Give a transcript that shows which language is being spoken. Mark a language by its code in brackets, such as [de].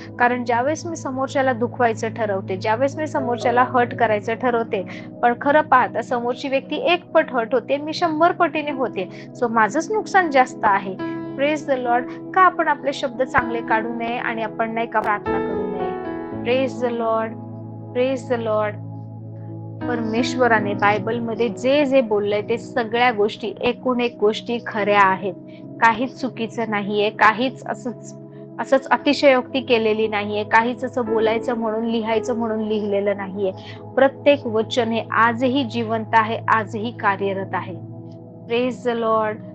[mr] कारण ज्यावेळेस मी समोरच्याला दुखवायचं ठरवते, ज्यावेळेस मी समोरच्याला हर्ट करायचं ठरवते, पण खरं पाहता समोरची व्यक्ती 1 पट हर्ट होते, मी 100 पटीने होते. सो माझंच नुकसान जास्त आहे. [en] Praise the Lord. [mr] का आपण आपले शब्द चांगले काढू नये आणि आपण नाही का प्रार्थना करू नये. [en] Praise the Lord, praise the Lord. [mr] परमेश्वराने बायबलमध्ये जे जे बोललंय ते सगळ्या गोष्टी, एकूण एक गोष्टी खऱ्या आहेत. काहीच चुकीचं नाहीये, काहीच असंच अतिशयोक्ती केलेली नाहीये, काहीच असं बोलायचं म्हणून, लिहायचं म्हणून लिहिलेलं नाहीये. प्रत्येक वचन हे आजही जिवंत आहे, आजही कार्यरत आहे. [en] praise the lord,